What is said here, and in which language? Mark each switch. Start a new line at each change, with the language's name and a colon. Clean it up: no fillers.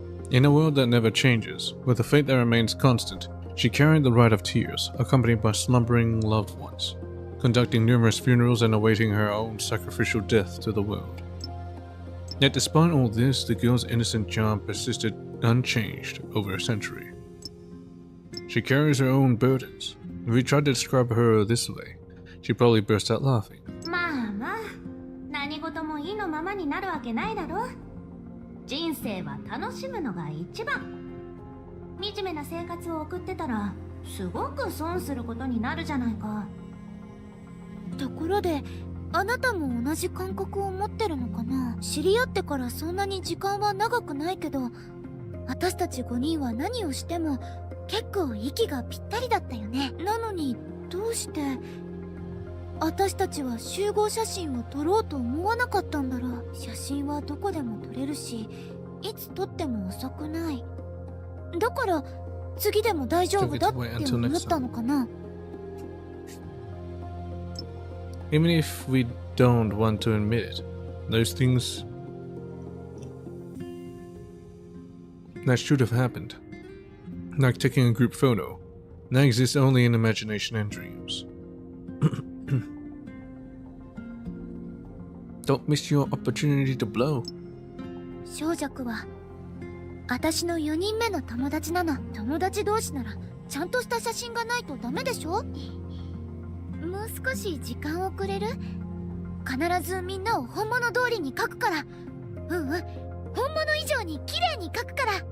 English: In a world that never changes, with a fate that remains constant, she carried the rite of tears, accompanied by slumbering loved ones, conducting numerous funerals and awaiting her own sacrificial death to the world. Yet despite all this, the girl's innocent charm persisted unchanged over a century. She carries her own burdens. If we tried to describe her this way, she'd probably burst out laughing.
Japanese: まあまあ、何事も意のままになるわけないだろ。人生は楽しむのが一番。惨めな生活を送ってたらすごく損することになるじゃないか。ところであなたも同じ感覚を持ってるのかな。知り合ってからそんなに時間は長くないけど、私たち5人は何をしても結構息がぴったりだったよね。なのにどうして私たちは集合写真を撮ろうと思わなかったんだろう。写真はどこでも撮れるし、いつ撮っても遅くない。だから次でも大丈夫だって思ったのかな。
English: Even if we don't want to admit it, those things that should have happened, like taking a group photo, now exist only in imagination and dreams. Don't miss your opportunity to blow.
Japanese: 小弱は私の4人目の友達なの。友達同士ならちゃんとした写真がないとダメでしょ。もう少し時間をくれる？必ずみんなを本物通りに描くから。本物以上に綺麗に描くから。